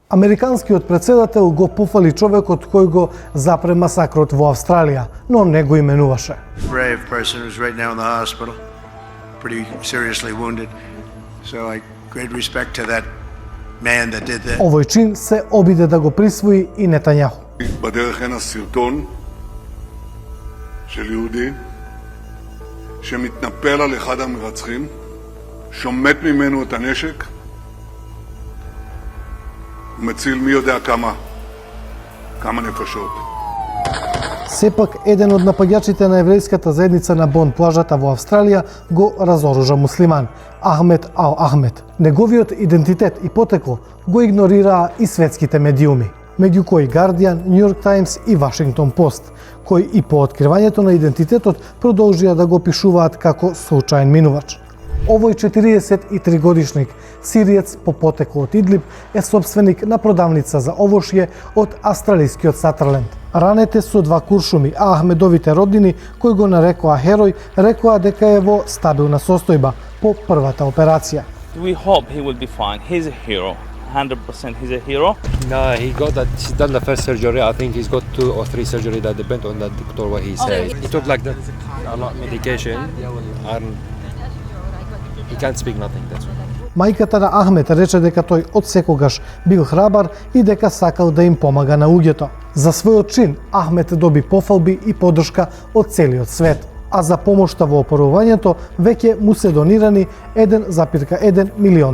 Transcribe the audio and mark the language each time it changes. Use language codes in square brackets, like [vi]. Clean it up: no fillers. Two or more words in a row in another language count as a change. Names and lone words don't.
[mk] Американскиот председател го пофали човекот кој го запре масакрот во Австралија, но не го именуваше. [en] Brave person who's right now in the hospital, pretty seriously wounded. So I great respect to that man that did that. [mk] Овој чин се обиде да го присвои и Нетањаху. [he] בדרך הנה סרטון של יהודי שמתנפל על אחד המרצחים, שומט ממנו את הנשק ומציל מי יודע כמה נפשות. [mk] Сепак, еден од напаѓачите на еврејската заедница на Бон плажата во Австралија го разоружа муслиман, Ахмед Ал Ахмед. Неговиот идентитет и потекло го игнорираа и светските медиуми, меѓу кои Guardian, New York Times и Washington Post, кои и по откривањето на идентитетот продолжија да го пишуваат како случаен минувач. Овој 43 годишник, сириец по потекло од Идлиб, е собственик на продавница за овошје од австралискиот Сатерленд. Ранете со 2 куршуми, а Ахмедовите роднини, кои го нарекоа херој, рекоа дека е во стабилна состојба по првата операција. [en] We hope he will be fine. He's a hero. 100% he's a hero. No, he's done the first surgery. I think he's got 2 or 3 surgery that depend on the doctor what he says. He took like a lot of medication and he can't speak nothing, that's why. [mk] Мајката на Ахмед рече дека тој од секогаш бил храбар и дека сакал да им помага на луѓето. За својот чин Ахмед доби пофалби и поддршка од целиот свет, а за помошта во опорувањето веќе му се донирани $1,1 милион.